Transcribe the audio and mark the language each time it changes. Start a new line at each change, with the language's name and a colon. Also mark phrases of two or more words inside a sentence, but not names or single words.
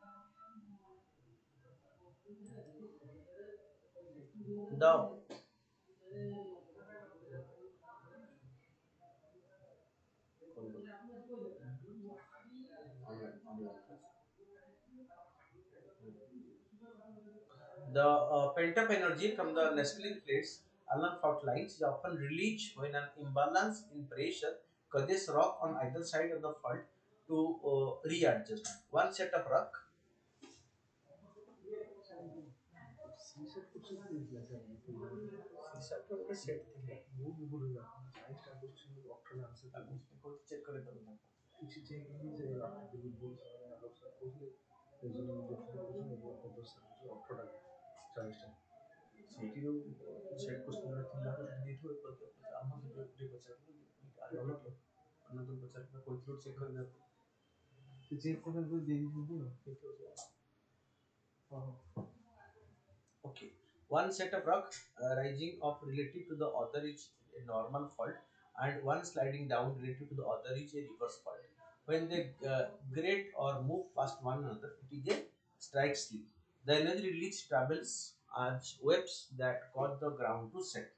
English: The pent-up energy from the nestling plates along fault lines is often released when an imbalance in pressure causes rock on either side of the fault to readjust. One set of rock.
Odia: CSAT ର ଗୋଟେ set ଥିଲା। check କରିଦେବ ତାକୁ। ସେଇଠି ଯୋଉ
English: set question
Odia: ଥିଲା ତ ସେଠି ଦେଇଥିବ ଆମ ଟିକେ ପଚାରିଲ ଅନନ୍ତ ପଚାରିଲ କହିଥିଲୁ ଚେକ୍ କରିଦେବ। ସେ ଚେକ୍ କରିଦେବ ଦେଇଦେଇଛନ୍ତି ଆଉ।
English: Okay, one set of rock rising up relative to the other is a normal fault, and one sliding down relative to the other is a reverse fault. When they grate or move past one another, it is a strike slip. The energy release travels as waves that cause the ground to shake.